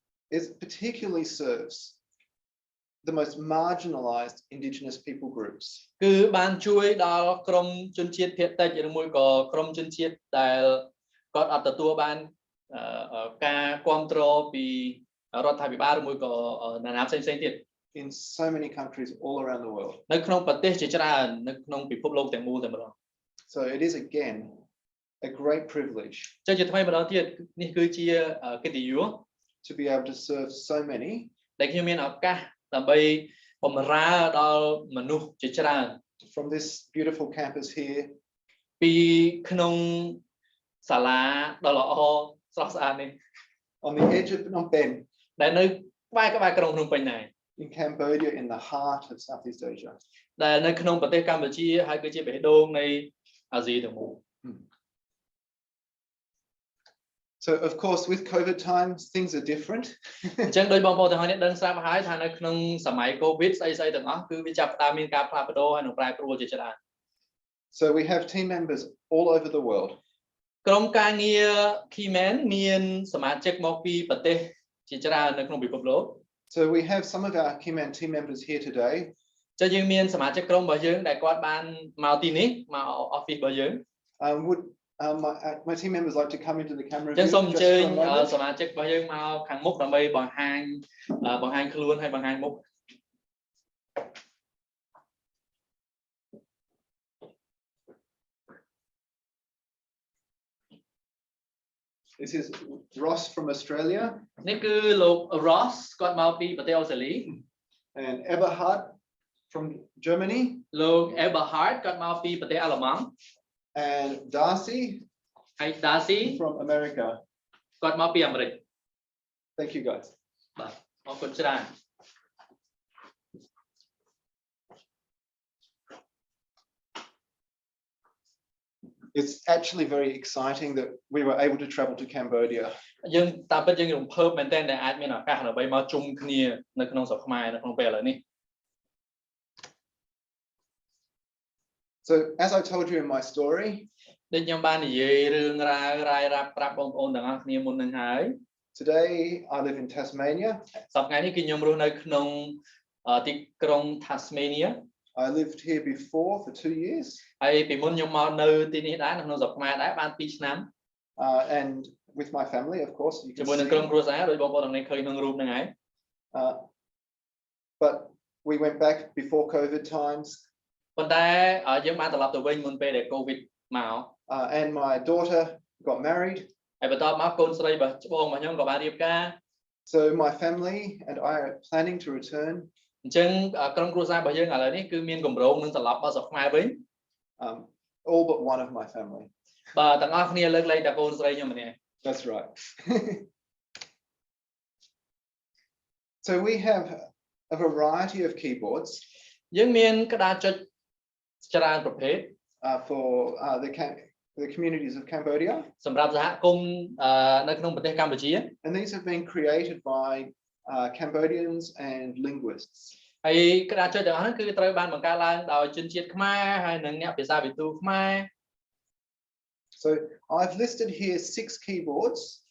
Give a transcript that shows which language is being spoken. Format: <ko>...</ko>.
<en>is particularly serves the most marginalized indigenous people groups.</en> <km>គឺបានជួយដល់ក្រុមជនជាតិភាគតិចឬមួយក៏ក្រុមជនជាតិដែលគាត់អត់ទទួលបានការគ្រប់គ្រងពីរដ្ឋាភិបាលឬមួយក៏ណានាផ្សេងទៀត</km> <en>in so many countries all around the world.</en> <km>នៅក្នុងប្រទេសជាច្រើននៅក្នុងពិភពលោកទាំងមូលតែម្ដង</km> <en>So it is again a great privilege</en> <km>ចឹងជាថ្មីម្ដងទៀតនេះគឺជាកិត្តិយស</km> <en>to be able to serve so many</en> <km>ដែលខ្ញុំមានឱកាសដើម្បីបម្រើដល់មនុស្សជាច្រើន</km> <en>from this beautiful campus here</en> <km>ពីក្នុងសាលាដ៏ល្អស្រស់ស្អាតនេះ</km> <en>on the edge of Phnom Penh</en> <km>ដែលនៅក្បែរក្រុងភ្នំពេញដែរ</km> <en>in Cambodia in the heart of Southeast Asia</en> <km>ដែលនៅក្នុងប្រទេសកម្ពុជាហើយគឺជាបេះដូងនៃអាស៊ីទាំងមូល</km> <en>So of course with COVID times things are different</en> <km>អញ្ចឹងដោយបងប្អូនទាំងអស់នេះដឹងស្រាប់ហើយថានៅក្នុងសម័យ COVID ស្អីៗទាំងអស់គឺវាចាប់ផ្ដើមមានការផ្លាស់ប្ដូរហើយនឹងប្រែប្រួលជាច្រើន</km> <en>So we have team members all over the world</en> <km>ក្រុមការងារ Keyman មានសមាជិកមកពីប្រទេសជាច្រើននៅក្នុងពិភពលោក</km> <en>So we have some of our Keyman team members here today</en> <km>ចឹងយើងមានសមាជិកក្រុមរបស់យើងដែលគាត់បានមកទីនេះមក office របស់យើង</km> <en>would my team members like to come into the camera</en> <km>ចឹងសូមអញ្ជើញសមាជិករបស់យើងមកខាងមុខដើម្បីបង្ហាញខ្លួនហើយបង្ហាញមុខ</km> <en>This is Ross from Australia</en> <km>នេះគឺលោក Ross គាត់មកពីប្រទេសអូស្ត្រាលី</km> <en>and Eberhard from Germany</en> <km>លោក Eberhard គាត់មកពីប្រទេសអាល្លឺម៉ង់</km> <en>and Darcy</en> <km>ហើយ Darcy</km> <en>from America</en> <km>គាត់មកពីអាមេរិក</km> <en>Thank you guys</en> <km>បាទអរគុណច្រើន</km> <en>It's actually very exciting that we were able to travel to Cambodia</en> <km>យើងតាមពិតយើងរំភើបមែនទែនដែលអាចមានឱកាសដើម្បីមកជុំគ្នានៅក្នុងស្រុកខ្មែរនៅក្នុងពេលឥឡូវនេះ</km> <en>So as I told you in my story</en> <km>ដូចខ្ញុំបាននិយាយរឿងរ៉ាវរាយរាប់ប្រាប់បងប្អូនទាំងអស់គ្នាមុននឹងហើយ</km> <en>Today I live in Tasmania</en> <km>សប្តាហ៍នេះគឺខ្ញុំរស់នៅក្នុងទីក្រុង Tasmania</km> <en>I lived here before for 2 years</en> <km>ហើយពីមុនខ្ញុំមកនៅទីនេះដែរនៅក្នុងស្រុកខ្មែរដែរបាន2ឆ្នាំ</km> <en>and with my family of course you can</en> <km>ជាមួយនឹងក្រុមគ្រួសារដោយបងប្អូនទាំងនេះឃើញក្នុងរូបហ្នឹងហើយ</km> <en>but we went back before COVID times</en> <km>ប៉ុន្តែយើងបានត្រឡប់ទៅវិញមុនពេលដែល COVID មក</km> <en>and my daughter got married</en> <km>ហើយបន្ទាប់មកកូនស្រីរបស់ច្បងរបស់ខ្ញុំក៏បានរៀបការ</km> <en>so my family and I are planning to return</en> <km>អញ្ចឹងក្រុមគ្រួសាររបស់យើងឥឡូវនេះគឺមានគម្រោងនឹងត្រឡប់មកស្រុកខ្មែរវិញ</km> <en>all but one of my family</en> <km>បាទទាំងអស់គ្នាលើកលែងតែកូនស្រីខ្ញុំម្នាក់</km> <en>That's right So we have a variety of keyboards</en> <km>យើងមានក្តារចុចច្រើនប្រភេទ</km> <en>for the communities of Cambodia</en> <km>សម្រាប់សហគមន៍នៅក្នុងប្រទេសកម្ពុជា</km> <en>and these have been created by Cambodians and linguists</en> <km>ហើយក្តារចុចទាំងអស់ហ្នឹងគឺត្រូវបានបង្កើតឡើងដោយជនជាតិខ្មែរហើយនិងអ្នកភាសាវិទូខ្មែរ</km> <en>So I've listed here 6 keyboards</en>